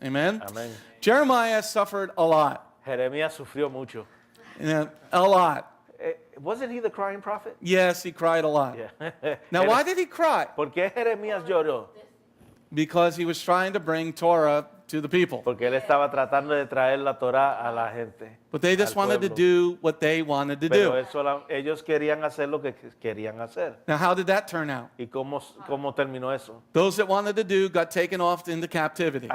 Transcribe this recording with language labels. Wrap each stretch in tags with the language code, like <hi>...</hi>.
<en>Amen?</en> <es>Amén.</es> <en>Jeremiah suffered a lot.</en> <es>Jeremías sufrió mucho.</es> <en>You know, a lot. Wasn't he the crying prophet? Yes, he cried a lot. Yeah. Now, why did he cry?</en> <es>¿Por qué Jeremías lloró?</es> <en>Because he was trying to bring Torah to the people.</en> <es>Porque él estaba tratando de traer la Torá a la gente.</es> <en>But they just</en> <es>al</es> <en>wanted to</en> <es>pueblo.</es> <en>do what they wanted to</en> <es>Pero</es> <en>do.</en> <es>ellos querían hacer lo que querían hacer.</es> <en>Now, how did that turn out?</en> <es>¿Y cómo terminó eso?</es> <en>Those that wanted to do got taken off into captivity.</en>